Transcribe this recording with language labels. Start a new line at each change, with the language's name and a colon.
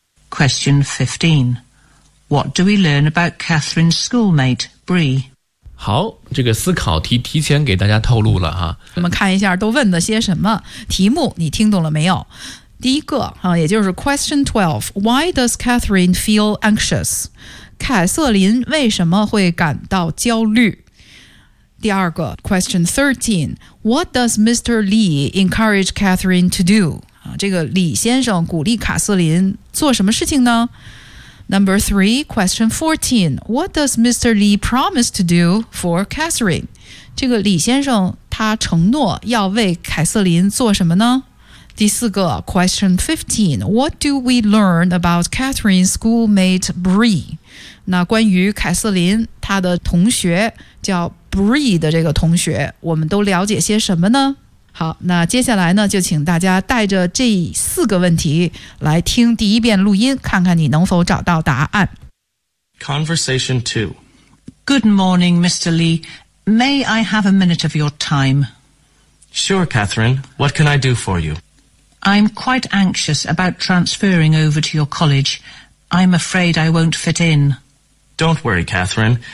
English: Question 15， What do we learn about Catherine's schoolmate, Bree?
Chinese: 好，这个思考题提前给大家透露了哈。我们看一下都问的些什么，题目你听懂了没有？第一个也就是
English: question 12， Why does Catherine feel anxious?
Chinese: 凯瑟琳为什么会感到焦虑？第二个
English: question 13， What does Mr. Lee encourage Catherine to do?
Chinese: 这个李先生鼓励卡瑟琳做什么事情呢？
English: Number 3, question 14, What does Mr. Lee promise to do for Catherine?
Chinese: 这个李先生他承诺要为凯瑟琳做什么呢？第四个
English: question 15, What do we learn about Catherine's schoolmate Bree?
Chinese: 那关于凯瑟琳他的同学叫 Bree 的这个同学，我们都了解些什么呢？好，那接下来呢就请大家带着这四个问题来听第一遍录音，看看你能否找到答案。
English: Conversation 2。 Good morning, Mr. Lee. May I have a minute of your time? Sure, Catherine. What can I do for you? I'm quite anxious about transferring over to your college. I'm afraid I won't fit in. Don't worry, Catherine.